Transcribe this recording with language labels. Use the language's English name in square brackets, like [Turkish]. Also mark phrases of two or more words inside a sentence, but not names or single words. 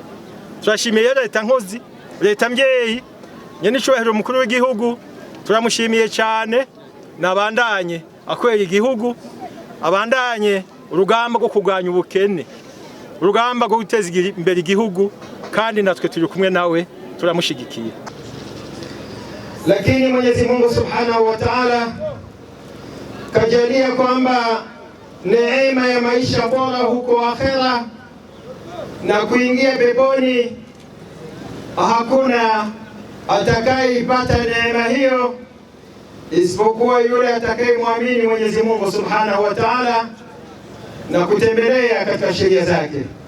[Rundi] Turashimiye leta nkozi, leta mvyeyi, nyene icubahiro umukuru w'igihugu turamushimiye cyane. Nabandanye akwera igihugu, abandanye urugamba rwo kugwanya ubukene, urugamba rwo guteza imbere igihugu, kandi natwe turi kumwe nawe turamushigikiye. [Swahili] Lakini Mwenyezi Mungu [Arabic] سبحانه وتعالى [Swahili] kajalia kwamba neema ya maisha bora huko akhera na kuingia peponi hakuna atakayeipata neema hiyo isipokuwa yule atakayemwamini Mwenyezi Mungu [Arabic] سبحانه وتعالى [Swahili] na kutembelea katika sheria zake.